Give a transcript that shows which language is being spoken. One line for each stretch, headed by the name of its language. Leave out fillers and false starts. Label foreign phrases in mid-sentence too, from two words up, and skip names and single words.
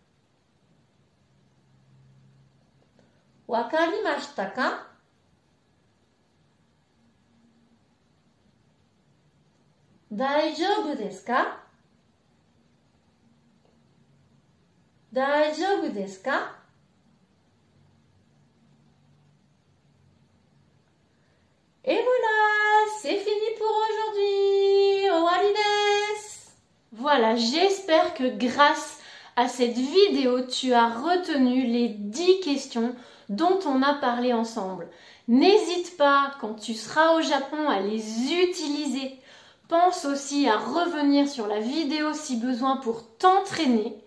Japanese: わかりましたか？大丈夫ですか？大丈夫ですか？
French: Et voilà, c'est fini pour aujourd'hui.
Japanese: 終わりです。
French: Voilà, j'espère que grâce à cette vidéo, tu as retenu les 10 questions dont on a parlé ensemble. N'hésite pas, quand tu seras au Japon, à les utiliser. Pense aussi à revenir sur la vidéo si besoin pour t'entraîner.